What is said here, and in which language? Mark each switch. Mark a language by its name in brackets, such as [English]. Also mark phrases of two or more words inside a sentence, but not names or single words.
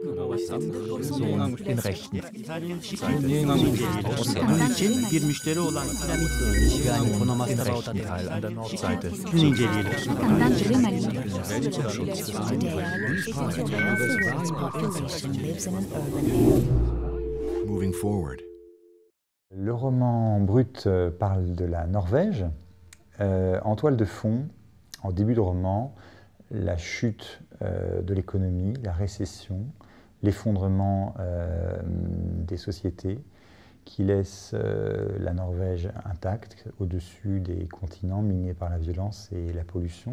[German] den rechten [Turkish] bir müşteri olan [German] yani den rechten Teil an der Nordseite. [English] Moving forward. [French] Le roman brut parle de la Norvège. En toile de fond, en début de roman, la chute de l'économie, la récession, l'effondrement des sociétés qui laisse la Norvège intacte au-dessus des continents minés par la violence et la pollution.